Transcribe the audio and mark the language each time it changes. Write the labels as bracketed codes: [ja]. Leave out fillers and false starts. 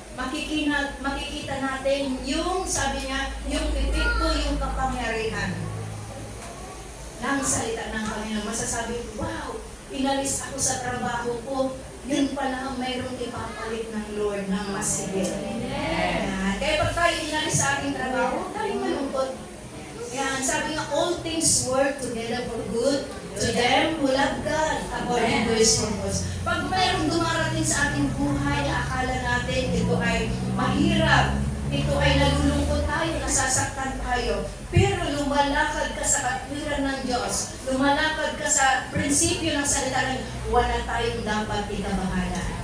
[tl] Makikita natin yung, sabi niya, yung epekto, yung kapangyarihan ng salita ng Panginoon. Masasabi ko, wow, inalis ako sa trabaho ko, yun pala ang mayroong ipapalit ng Lord ng mas higit. Kaya pag tayo inalis sa ating trabaho, tayo malungkot. Yan, sabi nga, [en] all things work together for good to them who love God according to His purpose. [tl] Pag mayroong dumarating sa ating buhay, akala natin ito ay mahirap, ito ay nalulungkot tayo, nasasaktan tayo. Pero lumalakad ka sa katwiran ng Diyos, lumalakad ka sa prinsipyo ng salita ng wala tayong dapat ikabahala.